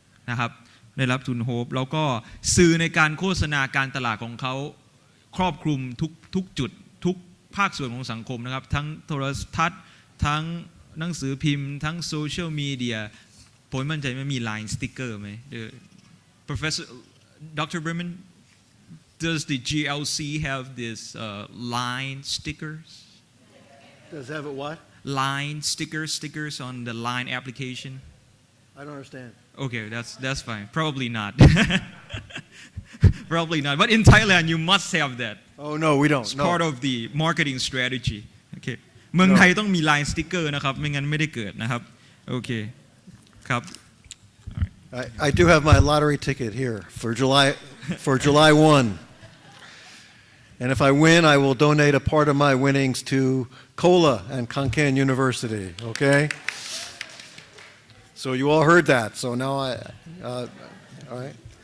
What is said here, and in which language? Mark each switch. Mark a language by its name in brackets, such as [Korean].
[Thai] นะครับได้รับทุน Hope แล้วก็สื่อในการโฆษณาการตลาดของเขาครอบคลุมทุกจุดทุกภาคส่วนของสังคมนะครับทั้งโทรทัศน์ทั้งหนังสือพิมพ์ทั้งโซเชียลมีเดียผมมั่นใจไม่มี Line sticker ไหม Professor Dr. [English] Berman does the GLC have this line stickers Does it have it what? line stickers on the line application I don't understand. Okay, that's fine. Probably not. Probably not. But in Thailand, you must have that. Oh no, we don't. It's No. part of the marketing strategy. Okay. [Thai] เมืองไทยต้องมี line sticker นะครับไม่งั้นไม่ได้เกิดนะครับโอเคครับ [English] I do have my lottery ticket here for July 1. And if I win, I will donate a part of my winnings to COLA and Kankan University, okay? So you all heard that. So now all right.